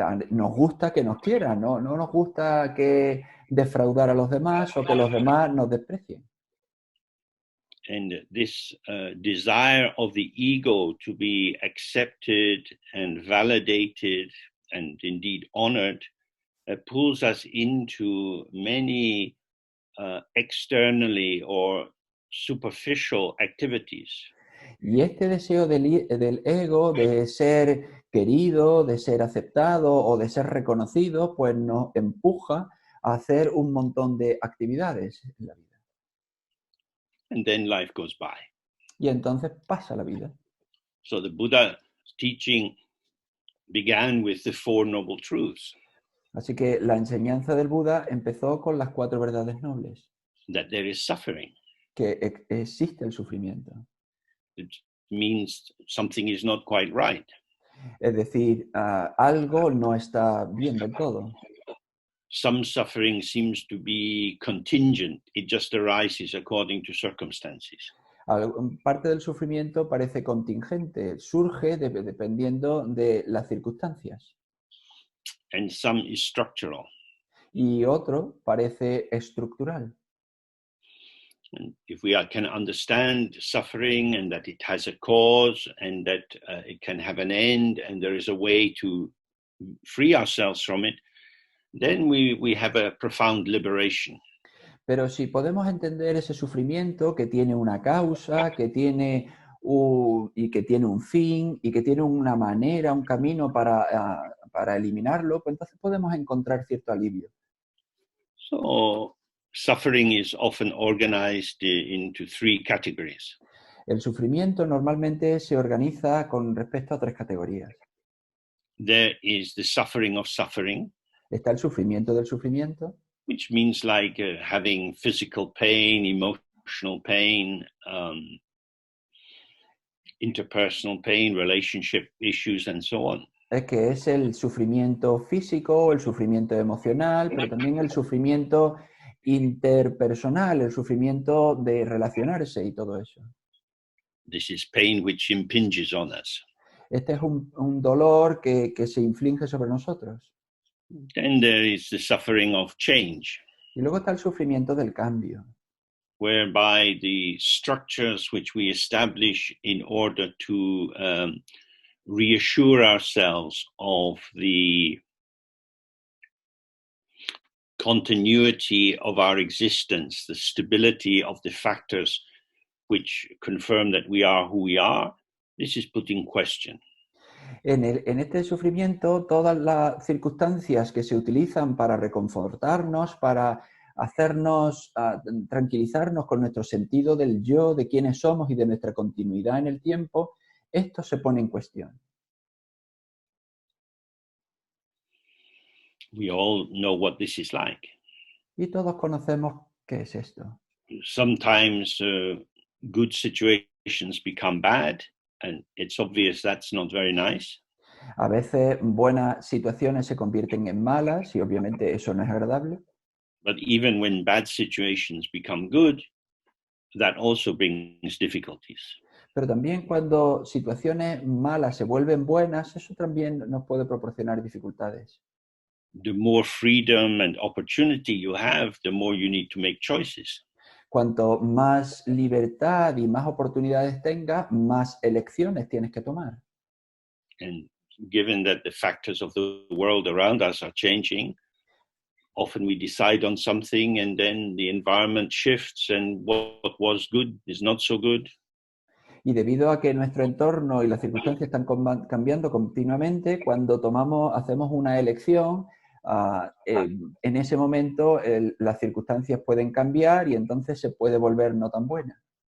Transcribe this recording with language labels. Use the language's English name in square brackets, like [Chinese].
[Spanish] Nos gusta que nos quieran, no nos gusta que defraudar a los demás o que los demás nos desprecien. [English] And this desire of the ego to be accepted and validated and indeed honored pulls us into many externally or superficial activities. [Spanish] Y este deseo del ego de ser querido, de ser aceptado o de ser reconocido, pues nos empuja a hacer un montón de actividades en la vida. [English] And then life goes by. [Spanish] Y entonces pasa la vida. [English] So the Buddha's teaching began with the 4 noble truths. [Spanish] Así que la enseñanza del Buda empezó con las 4 verdades nobles. [English] That there is suffering. [Spanish] Que existe el sufrimiento. [English] It means something is not quite right. [Spanish] Es decir, algo no está bien del todo. [English] Some suffering seems to be contingent. It just arises according to circumstances. [Spanish] Parte del sufrimiento parece contingente, surge dependiendo de las circunstancias. [English] And some is structural. [Spanish] Y otro parece estructural. [English] And if we can understand suffering and that it has a cause and that it can have an end and there is a way to free ourselves from it, then we have a profound liberation. [Spanish] Pero si podemos entender ese sufrimiento que tiene una causa, que tiene un fin y que tiene una manera, un camino para eliminarlo, pues entonces podemos encontrar cierto alivio. [English] So suffering is often organized into 3 categories. [Spanish] El sufrimiento normalmente se organiza con respecto a 3 categorías. [English] There is the suffering of suffering. [Spanish] Está el sufrimiento del sufrimiento. [English] Which means like having physical pain, emotional pain, interpersonal pain, relationship issues, and so on. [Spanish] Es que es el sufrimiento físico, el sufrimiento emocional, pero también el sufrimiento interpersonal, el sufrimiento de relacionarse y todo eso. [English] This is pain which impinges on us. [Spanish] Este es un dolor que se inflige sobre nosotros. [English] Then there is the suffering of change. [Spanish] Y luego está el sufrimiento del cambio. [English] Whereby the structures which we establish in order to reassure ourselves of the continuity of our existence, the stability of the factors which confirm that we are who we are, this is put in question. [Spanish] En este sufrimiento, todas las circunstancias que se utilizan para reconfortarnos, para hacernos tranquilizarnos con nuestro sentido del yo, de quiénes somos y de nuestra continuidad en el tiempo, esto se pone en cuestión. [English] We all know what this is like. [Spanish] Y todos conocemos qué es esto. [English] Sometimes good situations become bad, and it's obvious that's not very nice. [Spanish] A veces buenas situaciones se convierten en malas y obviamente eso no es agradable. [English] But even when bad situations become good, that also brings difficulties. [Spanish] Pero también cuando situaciones malas se vuelven buenas, eso también nos puede proporcionar dificultades. [English] The more freedom and opportunity you have, the more you need to make choices. [Spanish] Cuanto más libertad y más oportunidades tengas, más elecciones tienes que tomar. [English] And given that the factors of the world around us are changing, often we decide on something and then the environment shifts and what was good is not so good. [Spanish] Y debido a que nuestro entorno y las circunstancias están cambiando continuamente, cuando hacemos una elección, en ese momento las circunstancias pueden cambiar y entonces se puede volver no tan buena.